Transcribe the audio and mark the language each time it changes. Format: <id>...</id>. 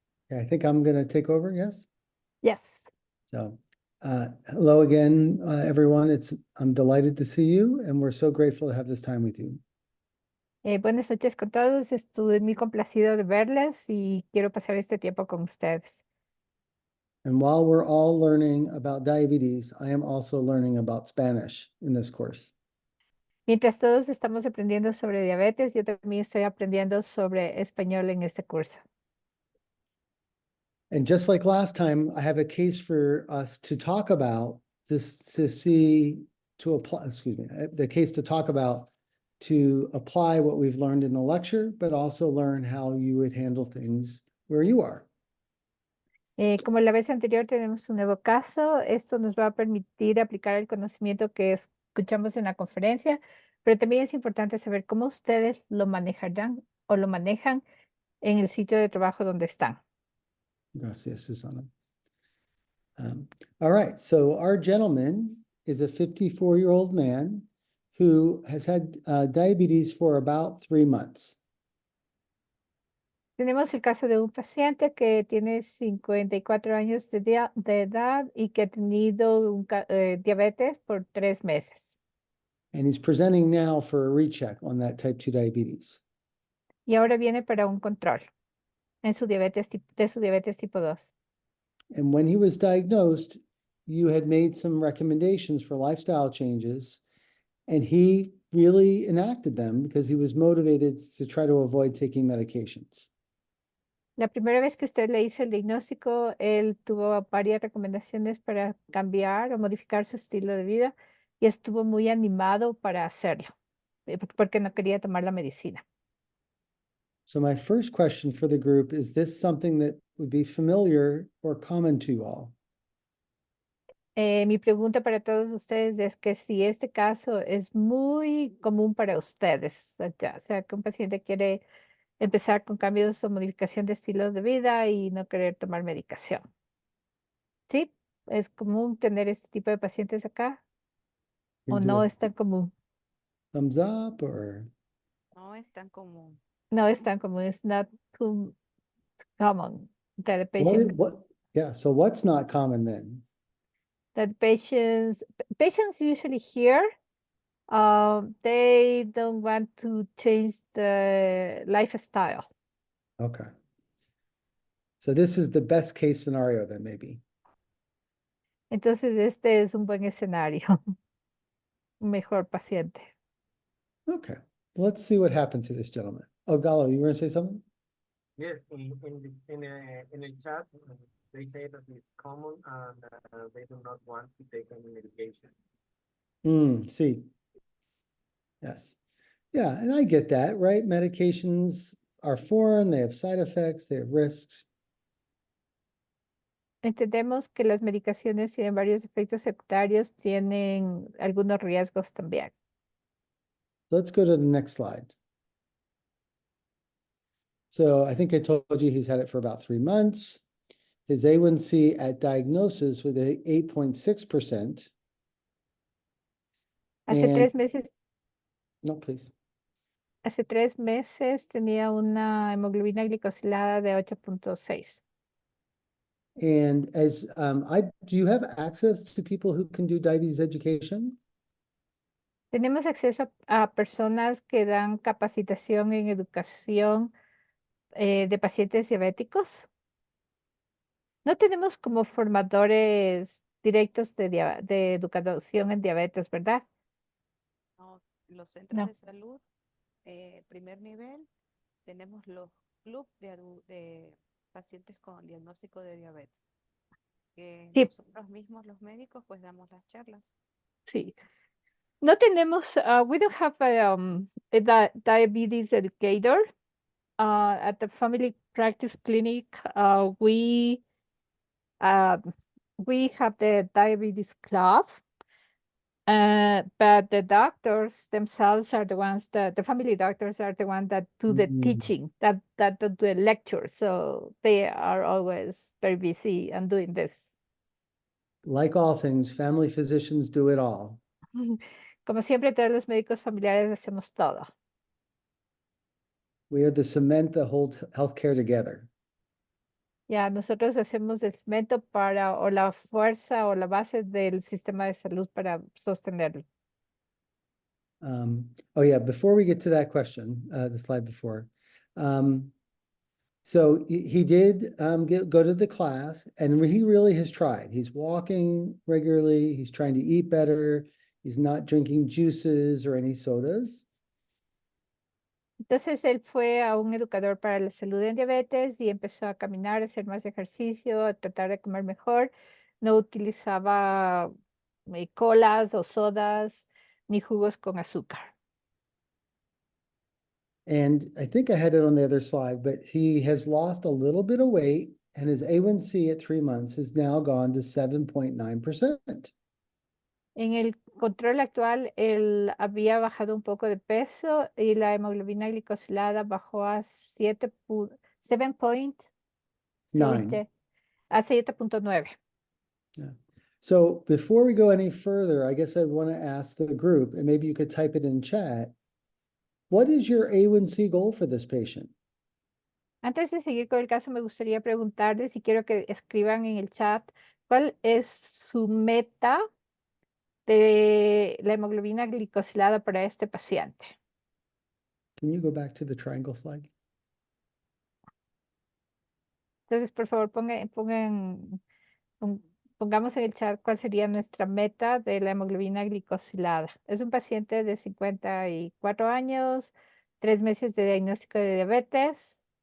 <en>Okay, I think I'm going to take over. Yes. Yes. So, hello again, everyone. I'm delighted to see you, and we're so grateful to have this time with you.</en> <es>Buenas noches con todos. Estuve muy complacido de verles y quiero pasar este tiempo con ustedes.</es> <en>And while we're all learning about diabetes, I am also learning about Spanish in this course.</en> <es>Mientras todos estamos aprendiendo sobre diabetes, yo también estoy aprendiendo sobre español en este curso.</es> <en>And just like last time, I have a case for us to talk about this to see to apply, excuse me, the case to talk about to apply what we've learned in the lecture, but also learn how you would handle things where you are.</en> <es>Como la vez anterior tenemos un nuevo caso, esto nos va a permitir aplicar el conocimiento que escuchamos en la conferencia, pero también es importante saber cómo ustedes lo manejarán o lo manejan en el sitio de trabajo donde están. Gracias, Susana.</es> <en>All right, so our gentleman is a 54-year-old man who has had diabetes for about 3 months.</en> <es>Tenemos el caso de un paciente que tiene 54 años de edad y que ha tenido diabetes por 3 meses.</es> <en>And he's presenting now for a recheck on that type 2 diabetes.</en> <es>Y ahora viene para un control en su de su diabetes tipo 2.</es> <en>And when he was diagnosed, you had made some recommendations for lifestyle changes, and he really enacted them because he was motivated to try to avoid taking medications.</en> <es>La primera vez que usted le hizo el diagnóstico, él tuvo varias recomendaciones para cambiar o modificar su estilo de vida y estuvo muy animado para hacerlo, porque no quería tomar la medicina.</es> <en>So my first question for the group, is this something that would be familiar or common to you all?</en> <es>Mi pregunta para todos ustedes es que si este caso es muy común para ustedes, o sea, que un paciente quiere empezar con cambios o modificación de estilo de vida y no querer tomar medicación. ¿Sí? ¿Es común tener este tipo de pacientes acá</es> <en>You</en> <es>o</es> <en>can do</en> <es>no a es tan común?</es> <en>thumbs up or</en> <es>No es tan común. No es tan común.</es> <en>It's not too common that the what, patient yeah, so what's not common then? that patients usually here they don't want to change the lifestyle. Okay. So this is the best case scenario then maybe.</en> <es>Entonces este es un buen escenario, un mejor paciente.</es> <en>Okay, let's see what happened to this gentleman. Oh, Galo, you were gonna say something? Yes, in</en> <es>el chat,</es> <en>they say that it's common and they do not want to take any medication. See. Yes. Yeah, and I get that, right? Medications are foreign, they have side effects, they have risks.</en> <es>Entendemos que las medicaciones tienen varios efectos secundarios, tienen algunos riesgos también.</es> <en>Let's go to the next slide. So I think I told you he's had it for about 3 months. His A1C at diagnosis was 8.6%.</en> <es>Hace</es> <en>And</en> <es>3 meses</es> <en>no, please.</en> <es>Hace 3 meses tenía una hemoglobina glicosilada de 8.6.</es> <en>And as do you have access to people who can do diabetes education?</en> <es>Tenemos acceso a personas que dan capacitación en educación de pacientes diabéticos. No tenemos como formadores directos de educación en diabetes, ¿verdad? No, los centros No. de salud, primer nivel, tenemos los clubes de pacientes con diagnóstico de diabetes. Que Sí. nosotros mismos, los médicos, pues damos las charlas. Sí. No tenemos,</es> <en>we don't have a diabetes educator. At the family practice clinic, we have the diabetes club, but the doctors themselves are the ones the family doctors are the ones that do the Mhm. teaching, that do the lectures. So they are always very busy and doing this. Like all things, family physicians do it all.</en> <es>Como siempre, todos los médicos familiares hacemos todo.</es> <en>We are the cement that holds healthcare together.</en> <es>Ya, nosotros hacemos el cemento para, o la fuerza o la base del sistema de salud para sostenerlo.</es> <en>Oh yeah, before we get to that question, the slide before. So he did go to the class, and he really has tried. He's walking regularly, he's trying to eat better, he's not drinking juices or any sodas. Entonces él fue a un educador para la salud en diabetes y empezó a caminar, a hacer más ejercicio, a tratar de comer mejor. No utilizaba colas o sodas ni jugos con azúcar. And I think I had it on the other slide, but he has lost a little bit of weight, and his A1C at 3 months has now gone to 7.9%. En el control actual, él había bajado un poco de peso y la hemoglobina glicosilada bajó a 7.9. So before we go any further, I guess I want to ask the group, and maybe you could type it in chat. What is your A1C goal for this patient?</en> <es>Antes de seguir con el caso, me gustaría preguntarles y quiero que escriban en el chat cuál es su meta de la hemoglobina glicosilada para este paciente.</es> <en>Can you go back to the triangle slide?</en> <es>Entonces, por favor, pongamos en el chat cuál sería nuestra meta de la hemoglobina glicosilada. Es un paciente de 54 años, 3 meses de diagnóstico de diabetes</es>